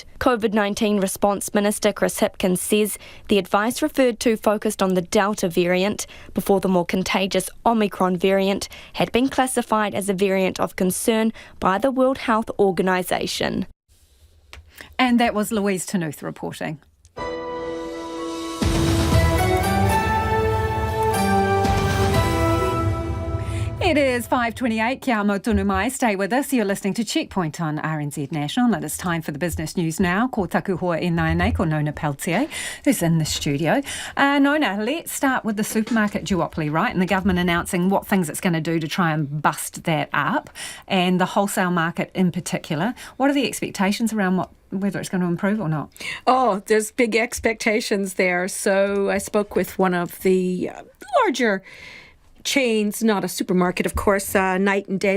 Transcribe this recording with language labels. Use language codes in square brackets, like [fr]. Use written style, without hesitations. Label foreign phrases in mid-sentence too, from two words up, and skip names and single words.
[en] COVID-19 Response Minister Chris Hipkins says the advice referred to focused on the Delta variant before the more contagious Omicron variant had been classified as a variant of concern by the World Health Organization. And that was Louise Tanuth reporting. It is 5:28. [mi] Kia mau tonu mai. [en] Stay with us. You're listening to Checkpoint on RNZ National, and it's time for the business news now. [mi] Ko taku hoa e nai ko Nona Peltier, [en] who's in the studio. Nona, let's start with the supermarket duopoly, right? And the government announcing what things it's going to do to try and bust that up, and the wholesale market in particular. What are the expectations around whether it's going to improve or not? Oh, there's big expectations there. So I spoke with one of the larger chains, not a supermarket, of course, Night and Day.